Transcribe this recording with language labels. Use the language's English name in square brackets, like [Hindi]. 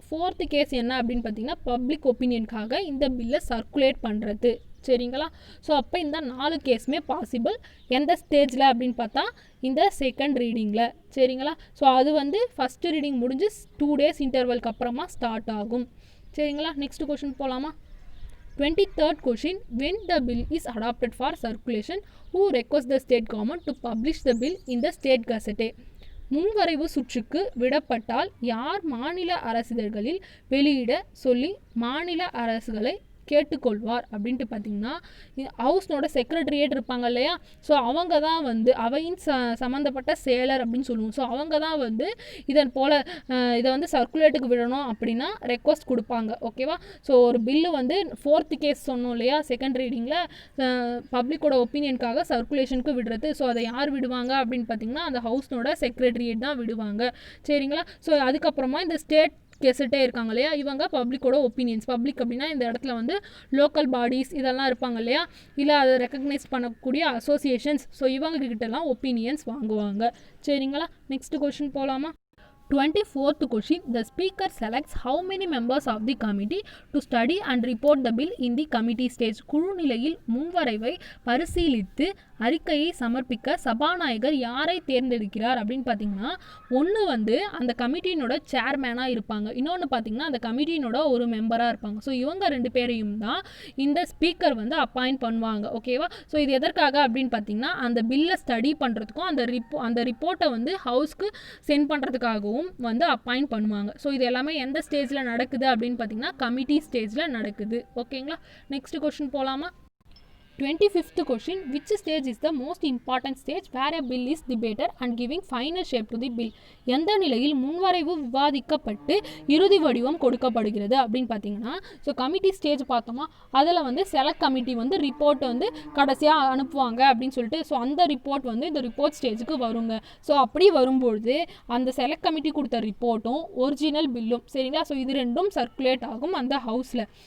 [Tamil] 4th case என்ன அப்படின்னு பார்த்தீங்கன்னா பப்ளிக் ஒப்பீனியனுக்காக இந்த பில்லை சர்க்குலேட் பண்ணுறது. சரிங்களா? ஸோ அப்போ இந்த 4 கேஸுமே பாசிபிள். எந்த ஸ்டேஜில் அப்படின்னு பார்த்தா இந்த செகண்ட் ரீடிங்கில். சரிங்களா? ஸோ அது வந்து ஃபஸ்ட்டு ரீடிங் முடிஞ்சு 2 days இன்டர்வலுக்கு அப்புறமா ஸ்டார்ட் ஆகும். சரிங்களா? நெக்ஸ்ட் கொஷின் போகலாமா? [English] 23rd question, when the bill is adopted for circulation, who requests the state government to publish the bill in the state gazette? [Tamil] முன்வரைவு சுற்றுக்கு விடப்பட்டால் யார் மாநில அரசிதழ்களில் வெளியிட சொல்லி மாநில அரசுகளை கேட்டுக்கொள்வார் அப்படின்ட்டு பார்த்தீங்கன்னா ஹவுஸ்னோட செக்ரட்டரியேட் இருப்பாங்க இல்லையா, ஸோ அவங்க தான் வந்து அவையின் சம்மந்தப்பட்ட செயலர் அப்படின்னு சொல்லுவோம். ஸோ அவங்க தான் வந்து இதன் போல் இதை வந்து சர்க்குலேட்டுக்கு விடணும் அப்படின்னா ரெக்வஸ்ட் கொடுப்பாங்க. ஓகேவா? ஸோ ஒரு பில்லு வந்து 4th கேஸ் சொன்னோம் இல்லையா செகண்ட் ரீடிங்கில், பப்ளிக்கோட ஒப்பீனியனுக்காக சர்க்குலேஷனுக்கு விடுறது. ஸோ அதை யார் விடுவாங்க அப்படின்னு பார்த்தீங்கன்னா அந்த ஹவுஸ்னோட செக்ரட்டரியேட் தான் விடுவாங்க. சரிங்களா? ஸோ அதுக்கப்புறமா இந்த ஸ்டேட் கெசட்டே இருக்காங்க இல்லையா, இவங்க பப்ளிக்கோட ஒப்பீனியன்ஸ், பப்ளிக் அப்படின்னா இந்த இடத்துல வந்து லோக்கல் பாடிஸ் இதெல்லாம் இருப்பாங்க இல்லையா, இல்லை அதை ரெக்கக்னைஸ் பண்ணக்கூடிய அசோசியேஷன்ஸ், ஸோ இவங்க கிட்டலாம் ஒப்பீனியன்ஸ் வாங்குவாங்க. சரிங்களா? நெக்ஸ்ட் கொஸ்டின் போகலாமா? [English] 24th question, the speaker selects how many members of the committee to study and report the bill in the committee stage. [Tamil] குழு நிலையில் முன்வரைவை பரிசீலித்து அறிக்கையை சமர்ப்பிக்க சபாநாயகர் யாரை தேர்ந்தெடுக்கிறார் அப்படின்னு பார்த்தீங்கன்னா, ஒன்று வந்து அந்த கமிட்டியினோட சேர்மேனாக இருப்பாங்க, இன்னொன்று பார்த்தீங்கன்னா அந்த கமிட்டியினோட ஒரு மெம்பராக இருப்பாங்க. ஸோ இவங்க 2 பேரையும் தான் இந்த ஸ்பீக்கர் வந்து அப்பாயிண்ட் பண்ணுவாங்க. ஓகேவா? ஸோ இது எதற்காக அப்படின்னு பார்த்தீங்கன்னா அந்த பில்லை ஸ்டடி பண்ணுறதுக்கும் அந்த ரிப்போர்ட்டை வந்து ஹவுஸ்க்கு சென்ட் பண்ணுறதுக்காகவும் வந்து அப்பாயிண்ட் பண்ணுவாங்க. ஸோ இது எல்லாமே எந்த ஸ்டேஜில் நடக்குது அப்படின்னு பார்த்தீங்கன்னா கமிட்டி ஸ்டேஜில் நடக்குது. ஓகேங்களா? நெக்ஸ்ட் கொஸ்டின் போகலாமா? [English] 25th question, which stage is the most important stage where a bill is debated and giving final shape to the bill? [Tamil] எந்த நிலையில் முன்வரைவு விவாதிக்கப்பட்டு இறுதி வடிவம் கொடுக்கப்படுகிறது அப்படின்னு பார்த்தீங்கன்னா, ஸோ கமிட்டி ஸ்டேஜ் பார்த்தோமா, அதில் வந்து செலக்ட் கமிட்டி வந்து ரிப்போர்ட் வந்து கடைசியாக அனுப்புவாங்க அப்படின்னு சொல்லிட்டு, ஸோ அந்த ரிப்போர்ட் வந்து இந்த ரிப்போர்ட் ஸ்டேஜுக்கு வருங்க. ஸோ அப்படி வரும்பொழுது அந்த செலக்ட் கமிட்டி கொடுத்த ரிப்போர்ட்டும் ஒரிஜினல் பில்லும், சரிங்களா, ஸோ இது ரெண்டும் சர்க்குலேட் ஆகும் அந்த ஹவுஸில்.